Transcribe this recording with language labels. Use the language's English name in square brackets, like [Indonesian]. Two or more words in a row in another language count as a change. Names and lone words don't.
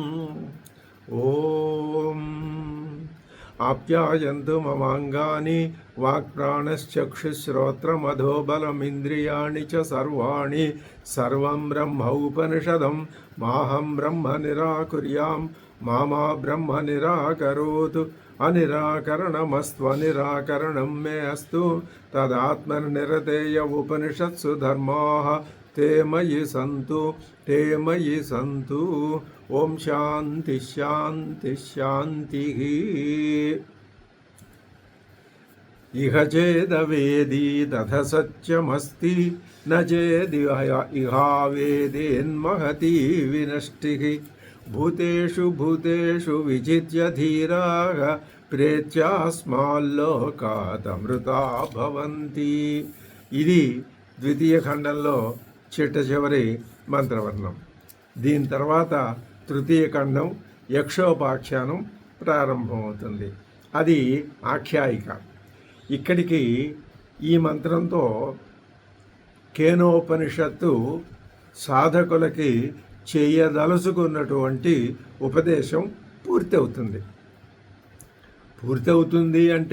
[Sanskrit] ఓం ఆప్యాయంతు మమాంగాని వాక్ప్రాణశ్చక్షుశ్రోత్రమధోబలమింద్రియాణి చ సర్వాణి సర్వం బ్రహ్మ ఉపనిషదం మాహం బ్రహ్మ నిరాకుర్యాం మామా బ్రహ్మ నిరాకరోతు. అనిరాకరణమస్త్వనిరాకరణం మే అస్తు. తదాత్మనిరతేయ ఉపనిషత్సు ధర్మాః ते मयि सन्तु ओम शांति शांति शांति. इह चेदवेदी तथ सत्यमस्ति न चेदिहावेदेन्महती विनष्टिः. भूतेषु भूतेषु विजित्य धीराः प्रेत्यास्माल्लोकादमृता भवन्ति. [Telugu] ఇది ద్వితీయ ఖండంలో చిట్ట చివరి మంత్రవర్ణం. దీని తర్వాత తృతీయ ఖండం యక్షోపాఖ్యానం ప్రారంభమవుతుంది. అది ఆఖ్యాయిక. ఇక్కడికి ఈ మంత్రంతో కేనోపనిషత్తు సాధకులకి చేయదలుచుకున్నటువంటి ఉపదేశం పూర్తవుతుంది అంటే